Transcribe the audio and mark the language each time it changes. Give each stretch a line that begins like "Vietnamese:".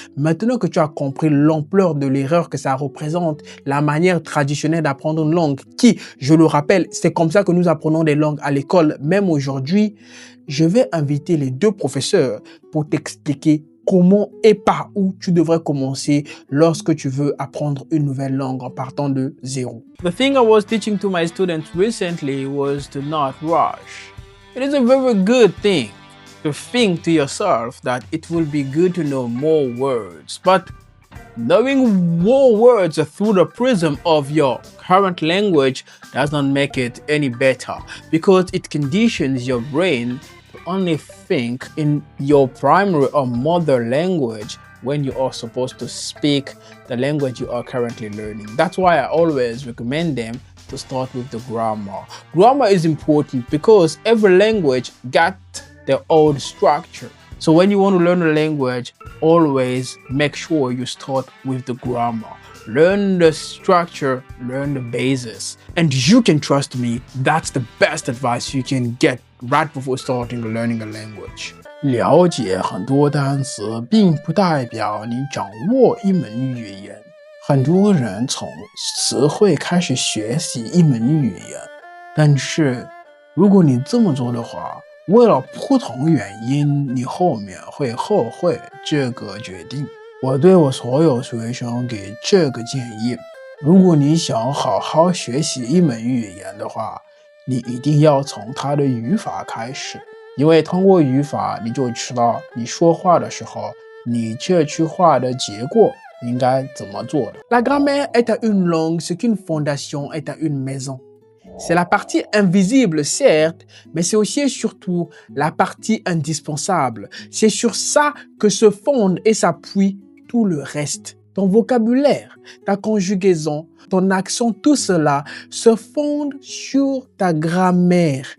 French: Maintenant que tu as compris l'ampleur de l'erreur que ça représente, la manière traditionnelle d'apprendre une langue qui, je le rappelle, c'est comme ça que nous apprenons des langues à l'école, même aujourd'hui, je vais inviter les deux professeurs pour t'expliquer comment et par où tu devrais commencer lorsque tu veux apprendre une nouvelle langue en partant de zéro.
English: The thing I was teaching to my students recently was to not rush. It is a very good thing to think to yourself that it will be good to know more words, but Knowing more words through the prism of your current language does not make it any better because it conditions your brain to only think in your primary or mother language when you are supposed to speak the language you are currently learning. That's why I always recommend them to start with the grammar. Grammar is important because every language got their own structure. So when you want to learn a language, always make sure you start with the grammar. Learn the structure, learn the basis. And you can trust me, that's the best advice you can get right before starting learning a language.
Chinese: 了解很多单词并不代表你掌握一门语言。很多人从词汇开始学习一门语言，但是如果你这么做的话，为了不同原因，你后面会后悔这个决定。我对我所有学生给这个建议：如果你想好好学习一门语言的话，你一定要从它的语法开始，因为通过语法，你就知道你说话的时候，你这句话的结果应该怎么做的。
French: La grammaire est à une langue ce qu'une fondation est à une maison. C'est la partie invisible, certes, mais c'est aussi et surtout la partie indispensable. C'est sur ça que se fonde et s'appuie tout le reste. Ton vocabulaire, ta conjugaison, ton accent, tout cela se fonde sur ta grammaire.